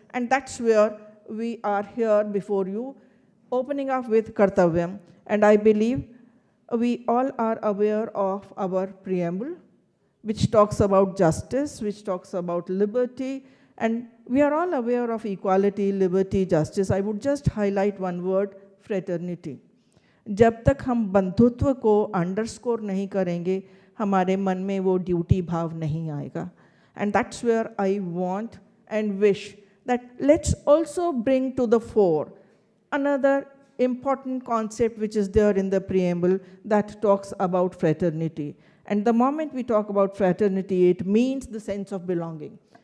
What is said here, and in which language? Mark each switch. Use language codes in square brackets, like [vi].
[en] And that's where we are here before you, opening up with Kartavyam. And I believe we all are aware of our preamble, which talks about justice, which talks about liberty, and we are all aware of equality, liberty, justice. I would just highlight one word, fraternity. [hi] जब तक हम बंधुत्व को underscore नहीं करेंगे, हमारे मन में वो ड्यूटी भाव नहीं आएगा. [en] And that's where I want and wish that let's also bring to the fore another important concept which is there in the preamble that talks about fraternity. And the moment we talk about fraternity, it means the sense of belonging.